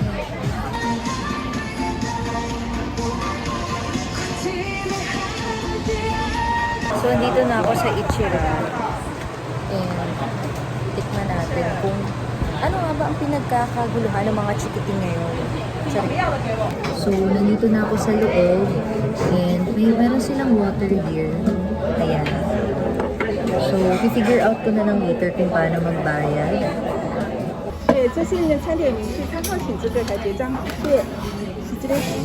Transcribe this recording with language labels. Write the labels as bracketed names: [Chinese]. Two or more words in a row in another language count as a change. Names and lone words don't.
[Filipino] So, andito na ako sa Ichiran. And, tikman natin kung ano nga ba ang pinagkakaguluhan ng mga chikiting ngayon. So, nandito na ako sa loob. And, meron silang [English] water here. [Filipino] Ayan. So, i-figure out ko na lang later kung paano magbayad. [Chinese] 对，这是餐点明细，参考请这个来结账。对，是这个。